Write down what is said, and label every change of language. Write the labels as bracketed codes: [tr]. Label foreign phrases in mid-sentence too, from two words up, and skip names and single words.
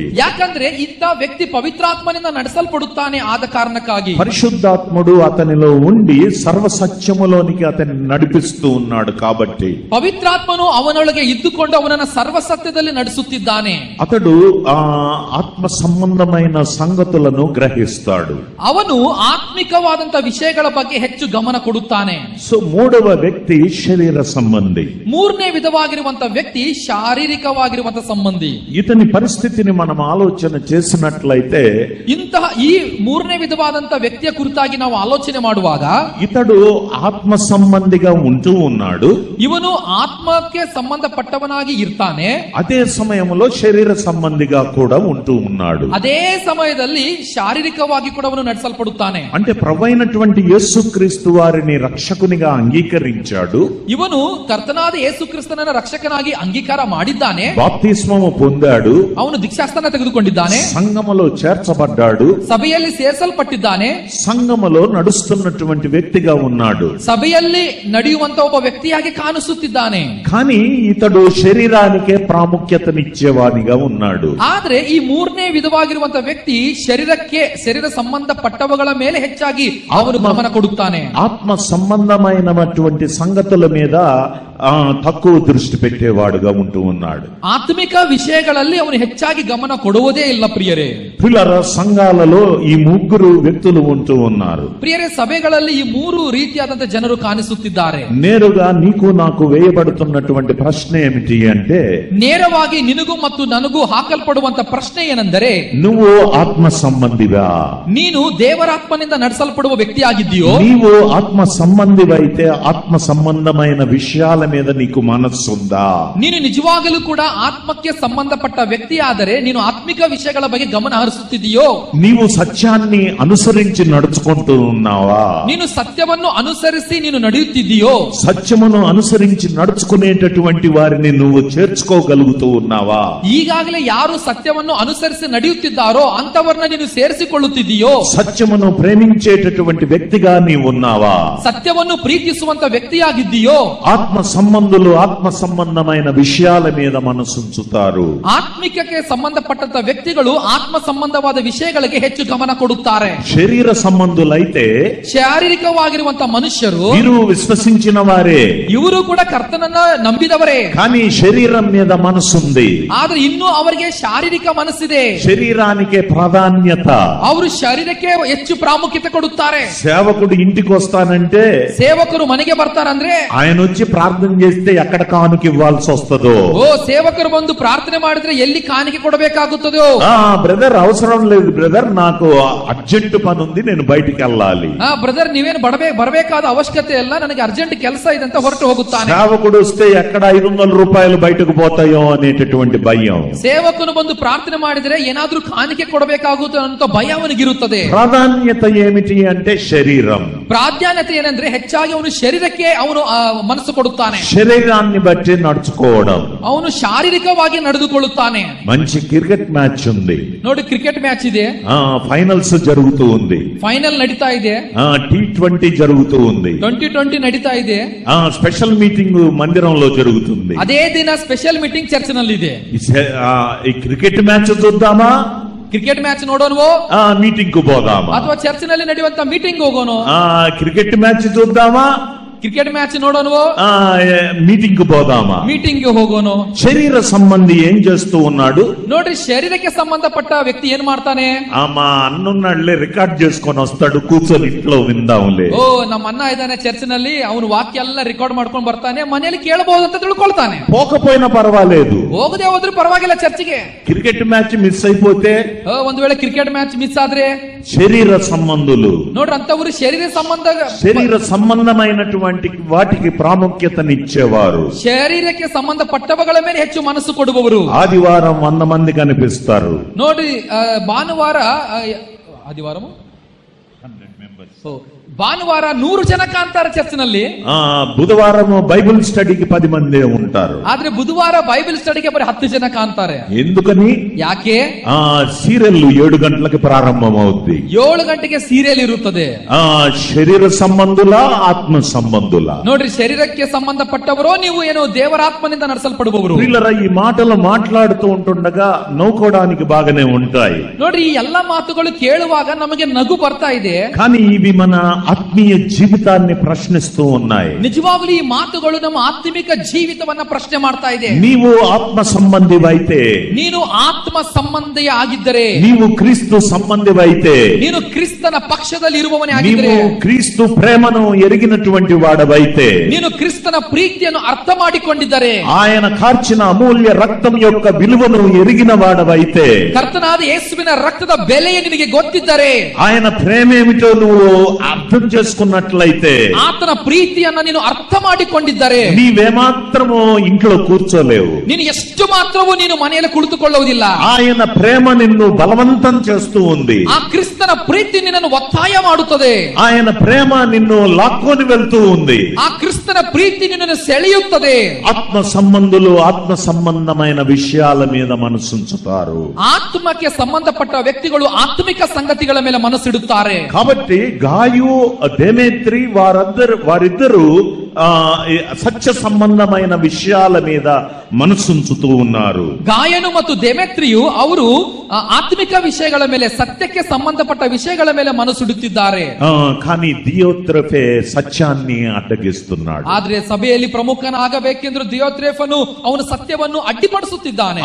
[kn] ಯಾಕಂದ್ರೆ ಇಂಥ ವ್ಯಕ್ತಿ ಪವಿತ್ರಾತ್ಮನಿಂದ ನಡೆಸಲ್ಪಡುತ್ತಾನೆ. ಆದ ಕಾರಣಕ್ಕಾಗಿ [te] పరిశుద్ధాత్ముడు అతనిలో ఉండి సర్వ సత్యములోనికి అతన్ని నడిపిస్తూ ఉన్నాడు కాబట్టి. [kn] ಪವಿತ್ರಾತ್ಮನು ಅವನೊಳಗೆ ಇದ್ದುಕೊಂಡು ಅವನನ್ನ ಸರ್ವಸತ್ಯದಲ್ಲಿ ನಡೆಸುತ್ತಿದ್ದಾನೆ. [te] అతడు ఆత్మ సంబంధమైన సంగతులను గ్రహిస్తాడు. [kn] ಅವನು ಆತ್ಮಿಕವಾದಂತ ವಿಷಯಗಳ ಬಗ್ಗೆ ಹೆಚ್ಚು ಗಮನ ಕೊಡುತ್ತಾನೆ. [te] సో మూడవ వ్యక్తి శరీర సంబంధి. [kn] 3ನೇ ವಿಧವಾಗಿರುವಂತ ವ್ಯಕ್ತಿ ಶಾರೀರಿಕವಾಗಿರುವಂತ ಸಂಬಂಧಿ. [te] ఇతని పరిస్థితిని మనం ఆలోచన చేసినట్లయితే, [kn] ಇಂತಹ ಈ 3ನೇ ವಿಧವಾದಂತ ವ್ಯಕ್ತಿಯ ಕುರಿತಾಗಿ ನಾವು ಆಲೋಚನೆ ಮಾಡುವಾಗ, [te] ఇతడు ఆత్మ సంబంధిగా ఉంటూ ఉన్నాడు. [kn] ಇವನು ಆತ್ಮಕ್ಕೆ ಸಂಬಂಧಪಟ್ಟವನಾಗಿ ಇರ್ತಾನೆ. [te] అదే సమయంలో శరీర సంబంధిగా కూడా ఉంటూ ఉన్నాడు. [kn] ಅದೇ ಸಮಯದಲ್ಲಿ ಶಾರೀರಿಕವಾಗಿ ಕೂಡ ಅವನು ನಡೆಸಲ್ಪಡುತ್ತಾನೆ. [te] అంటే ప్రభువైనటువంటి యేసుక్రీస్తు వారిని రక్షకునిగా అంగీకరించాడు. [kn] ಇವನು ಕರ್ತನಾದ ಯೇಸು ಕ್ರಿಸ್ತನನ್ನ ರಕ್ಷಕನಾಗಿ ಅಂಗೀಕಾರ ಮಾಡಿದ್ದಾನೆ. [te] బాప్తిస్మము పొందాడు. [kn] ಅವನು ದೀಕ್ಷಾಸ್ನಾನ ತೆಗೆದುಕೊಂಡಿದ್ದಾನೆ. [te] సంఘములో చేర్చబడ్డాడు. [kn] ಸಭೆಯಲ್ಲಿ ಸೇರಿಸಲ್ಪಟ್ಟಿದ್ದಾನೆ. [te] సంఘములో నడుస్తున్నటువంటి వ్యక్తిగా ఉన్నాడు. [kn] ಸಭೆಯಲ್ಲಿ ನಡೆಯುವಂತ ಒಬ್ಬ ವ್ಯಕ್ತಿಯಾಗಿ ಕಾಣಿಸುತ್ತಿದ್ದಾನೆ. [te] కానీ ఇతడు శరీరానికే ప్రాముఖ్యతనిచ్చేవానిగా ఉన్నాడు. [kn] ಆದ್ರೆ ಈ 3ನೇ ವಿಧವಾಗಿರುವಂತ ವ್ಯಕ್ತಿ ಶರೀರ ಸಂಬಂಧಪಟ್ಟವುಗಳ ಮೇಲೆ ಹೆಚ್ಚಾಗಿ ಅವನು ಗಮನ ಕೊಡುತ್ತಾನೆ. [te] ఆత్మ సంబంధమైనటువంటి సంగతుల మీద తక్కువ దృష్టి పెట్టేవాడుగా ఉంటూ ఉన్నాడు. [kn] ಆತ್ಮಿಕ ವಿಷಯಗಳಲ್ಲಿ ಅವನು ಹೆಚ್ಚಾಗಿ ಗಮನ ಕೊಡುವುದೇ ಇಲ್ಲ. ಪ್ರಿಯರೇ, [te] పిల్లల సంఘాలలో ఈ 3 వ్యక్తులు ఉంటూ ఉన్నారు. [kn] ಪ್ರಿಯರೇ, ಸಭೆಗಳಲ್ಲಿ ಈ 3 ರೀತಿಯಾದಂತ ಜನರು ಕಾಣಿಸುತ್ತಿದ್ದಾರೆ. [te] నేరుగా నీకు నాకు వేయబడుతున్నటువంటి ప్రశ్న ఏమిటి అంటే, [kn] ನೇರವಾಗಿ ನಿನಗೂ ಮತ್ತು ನನಗೂ ಹಾಕಲ್ಪಡುವಂತ ಪ್ರಶ್ನೆ ಏನೆಂದರೆ, [te] నువ్వు ఆత్మ సంబంధివా? [kn] ನೀನು ದೇವರಾತ್ಮನಿಂದ ನಡೆಸಲ್ಪಡುವ ವ್ಯಕ್ತಿಯಾಗಿದ್ದೀಯೋ? [te] నీవు ఆత్మ సంబంధివైతే ఆత్మ సంబంధమైన విషయాల మీద నీకు మనస్సుందా? [kn] ನೀನು ನಿಜವಾಗಲೂ ಕೂಡ ಆತ್ಮಕ್ಕೆ ಸಂಬಂಧಪಟ್ಟ ವ್ಯಕ್ತಿ ಆದರೆ ನೀನು ಆತ್ಮಿಕ ವಿಷಯಗಳ ಬಗ್ಗೆ ಗಮನ ಹರಿಸುತ್ತಿದೆಯೋ? [te] నీవు సత్యాన్ని అనుసరించి నడుచుకుంటూ ఉన్నావా? [kn] ನೀನು ಸತ್ಯವನ್ನು ಅನುಸರಿಸಿ ನೀನು ನಡೆಯುತ್ತಿದ್ದೀಯೋ? [te] సత్యమును అనుసరించి నడుచుకునేటటువంటి వారిని నువ్వు చేర్చుకోగలుగుతూ ఉన్నావా? [kn] ಈಗಾಗಲೇ ಯಾರು ಸತ್ಯವನ್ನು ಅನುಸರಿಸಿ ನಡೆಯುತ್ತಿದ್ದಾರೋ ಅಂತವರನ್ನ ನೀನು ಸೇರಿಸಿಕೊಳ್ಳುತ್ತಿದ್ದೀಯೋ? [te] సత్యమును ప్రేమించేటటువంటి వ్యక్తిగా నీవు ఉన్నావా? [kn] ಸತ್ಯವನ್ನು ಪ್ರೀತಿಸುವಂತ ವ್ಯಕ್ತಿಯಾಗಿದ್ದೀಯೋ? [te] ఆత్మ సంబంధులు ఆత్మ సంబంధమైన విషయాల మీద మనసుంచుతారు. [kn] ಆತ್ಮಿಕಕ್ಕೆ ಸಂಬಂಧಪಟ್ಟಂತ ವ್ಯಕ್ತಿಗಳು ಆತ್ಮ ಸಂಬಂಧವಾದ ವಿಷಯಗಳಿಗೆ ಹೆಚ್ಚು ಗಮನ ಕೊಡುತ್ತಾರೆ. [te] శరీర సంబంధులైతే [kn] ಶಾರೀರಿಕವಾಗಿರುವಂತ ಮನುಷ್ಯರು [te] వీరు విశ్వసించిన వారే, [kn] ಇವರು ಕೂಡ ಕರ್ತನನ್ನ ನಂಬಿದವರೇ, [te] కానీ శరీరం మీద మనసుంది. [kn] ಆದ್ರೆ ಇನ್ನೂ ಅವರಿಗೆ ಶಾರೀರಿಕ ಮನಸ್ಸಿದೆ. [te] శరీరానికే ప్రాధాన్యత. [kn] ಅವರು ಶರೀರಕ್ಕೆ ಹೆಚ್ಚು ಪ್ರಾಮುಖ್ಯತೆ ಕೊಡುತ್ತಾರೆ. [te] సేవకుడు ఇంటికి వస్తానంటే, [kn] ಸೇವಕರು ಮನೆಗೆ ಬರ್ತಾರಂದ್ರೆ [te] ఆయన వచ్చి ప్రార్థన చేస్తే ఎక్కడ కానుక ఇవ్వాల్సి వస్తుందో, [kn] ಸೇವಕರು ಬಂದು ಪ್ರಾರ್ಥನೆ ಮಾಡಿದ್ರೆ ಎಲ್ಲಿ ಕಾಣಿಕೆ ಕೊಡಬೇಕಾಗುತ್ತದೋ, [te] బ్రదర్ అవసరం లేదు బ్రదర్, నాకు అర్జెంట్ పని ఉంది, నేను బయటికి వెళ్ళాలి. [kn] ಬ್ರದರ್ ನೀವೇನು ಬರಬೇಕಾದ ಅವಶ್ಯಕತೆ ಇಲ್ಲ, ನನಗೆ ಅರ್ಜೆಂಟ್ ಕೆಲಸ ಇದೆ ಅಂತ ಹೊರಟು ಹೋಗುತ್ತಾನೆ. [te] సేవకుడు వస్తే ఎక్కడ 500 రూపాయలు బయటకు పోతాయో అనేటటువంటి భయం. [kn] ಸೇವಕನು ಬಂದು ಪ್ರಾರ್ಥನೆ ಮಾಡಿದ್ರೆ ಏನಾದ್ರೂ ಕಾಣಿಕೆ ಕೊಡಬೇಕಾಗುತ್ತದೆ ಅಂತ ಭಯ ಅವನಿಗಿರುತ್ತದೆ. [te] ప్రాధాన్యత ఏమిటి అంటే శరీరం. [kn] ಪ್ರಾಧಾನ್ಯತೆ ಏನಂದ್ರೆ ಹೆಚ್ಚಾಗಿ ಅವನು ಶರೀರಕ್ಕೆ ಅವನು ಮನಸ್ಸು ಕೊಡುತ್ತಾನೆ. [te] శరీరాన్ని బట్టి నడుచుకోవడం. [kn] ಅವನು ಶಾರೀರಿಕವಾಗಿ ನಡೆದುಕೊಳ್ಳುತ್ತಾನೆ. [te] మంచి [en] cricket match [te] ఉంది, [kn] ನೋಡಿ, [en] cricket match [kn] ಇದೆ, [te] ఫైనల్స్ జరుగుతూ ఉంది, [kn] ಫೈನಲ್ ನಡೀತಾ ಇದೆ, [te] T20 జరుగుతూ ఉంది, [kn] 2020 ನಡೀತಾ ಇದೆ, [en] special meeting [te] మందిరంలో జరుగుతుంది. [kn] ಅದೇ ದಿನ [en] special meeting [kn] ಚರ್ಚ್ ನಲ್ಲಿ ಇದೆ. [te] ఈ [en] cricket match [te] చూద్దామా? [en] cricket match [kn] ನೋಡೋಣವೋ, [te] మీటింగ్ కు పోదామా, [kn] ಅಥವಾ ಚರ್ಚಿನಲ್ಲಿ ನಡೆಯುವಂತ ಮೀಟಿಂಗ್ ಹೋಗೋಣ, [en] cricket match [te] చూద్దామా, [en] cricket match [kn] ನೋಡೋಣವೋ, [te] మీటింగ్ కు పోదామా, [kn] ಮೀಟಿಂಗ್ ಗೆ ಹೋಗೋಣ. [te] శరీర సంబంధి ఏం చేస్తూ ఉన్నాడు [kn] ನೋಡ್ರಿ, ಶರೀರಕ್ಕೆ ಸಂಬಂಧಪಟ್ಟ ವ್ಯಕ್ತಿ ಏನ್ ಮಾಡ್ತಾನೆ? [te] మా అన్నున్నాడులే రికార్డ్ చేసుకొని వస్తాడు, కూర్చొని ఇంట్లో విందాంలే. [kn] ಓ, ನಮ್ಮ ಅಣ್ಣ ಇದ್ದಾನೆ ಚರ್ಚಿನಲ್ಲಿ, ಅವನು ವಾಕ್ಯ ಎಲ್ಲ ರೆಕಾರ್ಡ್ ಮಾಡ್ಕೊಂಡು ಬರ್ತಾನೆ, ಮನೆಯಲ್ಲಿ ಕೇಳಬಹುದು ಅಂತ ತಿಳ್ಕೊಳ್ತಾನೆ. [te] పోకపోయినా పర్వాలేదు, [kn] ಹೋಗದೆ ಹೋದ್ರು ಪರವಾಗಿಲ್ಲ ಚರ್ಚಿಗೆ. [en] cricket match miss [te] అయిపోతే, [kn] ಒಂದು ವೇಳೆ [en] cricket match miss [kn] ಆದ್ರೆ, [te] శరీర సంబంధులు [kn] ನೋಡ್ರಿ ಅಂತವರು [te] శరీర సంబంధమైనటువంటి వాటికి ప్రాముఖ్యతనిచ్చేవారు, [kn] ಶರೀರಕ್ಕೆ ಸಂಬಂಧಪಟ್ಟವುಗಳ ಮೇಲೆ ಹೆಚ್ಚು ಮನಸ್ಸು ಕೊಡುವವರು. [te] ఆదివారం 100 మంది కనిపిస్తారు. [kn] ನೋಡ್ರಿ, ಭಾನುವಾರ ಆದಿವಾರము ಭಾನುವಾರ 100 ಜನ ಕಾಣ್ತಾರೆ ಚರ್ಚಿನಲ್ಲಿ. [te] బుధవారం [en] Bible study-ki [te] 10 మంది ఉంటారు. [kn] ಆದ್ರೆ ಬುಧವಾರ [en] Bible study-ge [kn] ಬರೀ 10 ಜನ ಕಾಣ್ತಾರೆ. [te] ఎందుకని? [kn] ಯಾಕೆ? [te] సీరియల్ 7 గంటలకు ప్రారంభం అవుద్ది. [kn] 7 ಗಂಟೆಗೆ ಸೀರಿಯಲ್ ಇರುತ್ತದೆ. [te] శరీర సంబంధుల, ఆత్మ సంబంధుల. [kn] ನೋಡ್ರಿ, ಶರೀರಕ್ಕೆ ಸಂಬಂಧಪಟ್ಟವರೋ ನೀವು ಏನೋ ದೇವರಾತ್ಮನಿಂದ ನಡೆಸಲ್ಪಡುವವರು. [te] ఈ మాటలు మాట్లాడుతూ ఉంటుండగా నవ్వుకోవడానికి బాగానే ఉంటాయి. [kn] ನೋಡ್ರಿ, ಈ ಎಲ್ಲಾ ಮಾತುಗಳು ಕೇಳುವಾಗ ನಮಗೆ ನಗು ಬರ್ತಾ ಇದೆ. [te] కానీ ఇవి మన ఆత్మీయ జీవితాన్ని ప్రశ్నిస్తూ ఉన్నాయి. [kn] ನಿಜವಾಗ್ಲೂ ಈ ಮಾತುಗಳು ನಮ್ಮ ಆತ್ಮಿಕ ಜೀವಿತವನ್ನ ಪ್ರಶ್ನೆ ಮಾಡ್ತಾ ಇದೆ. [te] నీవు ఆత్మ సంబంధివైతే, [kn] ನೀನು ಆತ್ಮ ಸಂಬಂಧಿಯ ಆಗಿದ್ದರೆ, [te] నీవు క్రీస్తు సంబంధివైతే, [kn] ನೀನು ಕ್ರಿಸ್ತನ ಪಕ್ಷದಲ್ಲಿ ಇರುವವನೇ ಆಗಿದ್ದರೆ, [te] నీవు క్రీస్తు ప్రేమను ఎరిగినటువంటి వాడవైతే, [kn] ನೀನು ಕ್ರಿಸ್ತನ ಪ್ರೀತಿಯನ್ನು ಅರ್ಥ ಮಾಡಿಕೊಂಡಿದ್ದರೆ, [te] ఆయన కార్చిన అమూల్య రక్తం యొక్క విలువను ఎరిగిన వాడవైతే, [kn] ಕರ್ತನಾದ ಯೇಸುವಿನ ರಕ್ತದ ಬೆಲೆಯ ನಿನಗೆ ಗೊತ್ತಿದ್ದರೆ, [te] ఆయన ప్రేమేమిటో నువ్వు అర్థం చేసుకున్నట్లయితే, [kn] ಆತನ ಪ್ರೀತಿಯನ್ನ ನೀನು ಅರ್ಥ ಮಾಡಿಕೊಂಡಿದ್ದರೆ, [te] నీవేమాత్రమో ఇంట్లో కూర్చోలేవు. [kn] ನೀನು ಎಷ್ಟು ಮಾತ್ರವೂ ನೀನು ಮನೆಯಲ್ಲಿ ಕುಳಿತುಕೊಳ್ಳುವುದಿಲ್ಲ. [te] ఆయన ప్రేమ నిన్ను బలవంతం చేస్తూ ఉంది. [kn] ಆ ಕ್ರಿಸ್ತನ ಪ್ರೀತಿ ನಿನ್ನನ್ನು ಒತ್ತಾಯ ಮಾಡುತ್ತದೆ. [te] ఆయన ప్రేమ నిన్ను లాక్కొని వెళ్తూ ఉంది. [kn] ಆ ಕ್ರಿಸ್ತನ ಪ್ರೀತಿ ನಿನ್ನನ್ನು ಸೆಳೆಯುತ್ತದೆ. [te] ఆత్మ సంబంధులు ఆత్మ సంబంధమైన విషయాల మీద మనసుంచుతారు. [kn] ಆತ್ಮಕ್ಕೆ ಸಂಬಂಧಪಟ್ಟ ವ್ಯಕ್ತಿಗಳು ಆತ್ಮಿಕ ಸಂಗತಿಗಳ ಮೇಲೆ ಮನಸ್ಸಿಡುತ್ತಾರೆ. [te] కాబట్టి గాయు దేమేత్రి వారిద్దరూ సత్య సంబంధమైన విషయాల మీద మనసుంచుతూ ఉన్నారు. [kn] ಗಾಯನು ಮತ್ತು ದೇಮೇತ್ರಿಯು ಅವರು ಆತ್ಮಿಕ ವಿಷಯಗಳ ಮೇಲೆ, ಸತ್ಯಕ್ಕೆ ಸಂಬಂಧಪಟ್ಟ ವಿಷಯಗಳ ಮೇಲೆ ಮನಸ್ಸಿಡುತ್ತಿದ್ದಾರೆ. [te] కానీ దియోత్రెఫె సత్యాన్ని అడ్డగిస్తున్నాడు. [kn] ಆದ್ರೆ ಸಭೆಯಲ್ಲಿ ಪ್ರಮುಖನಾಗಬೇಕೆಂದ್ರೆ ದಿಯೋತ್ರೆಫನು ಅವನು ಸತ್ಯವನ್ನು ಅಡ್ಡಿಪಡಿಸುತ್ತಿದ್ದಾನೆ.